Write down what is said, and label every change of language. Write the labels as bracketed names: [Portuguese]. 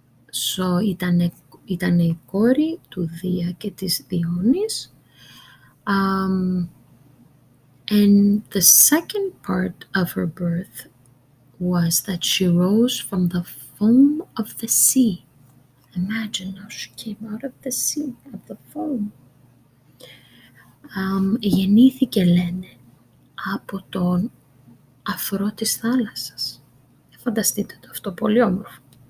[Greek] So ήταν η κόρη του Δία και της Διόνης. [English] And the second part of her birth was that she rose from the foam of the sea. Imagine how she came out of the sea, of the foam. [Greek] Γεννήθηκε, λένε, από τον αφρό της θάλασσας. Φανταστείτε το αυτό, πολύ όμορφο.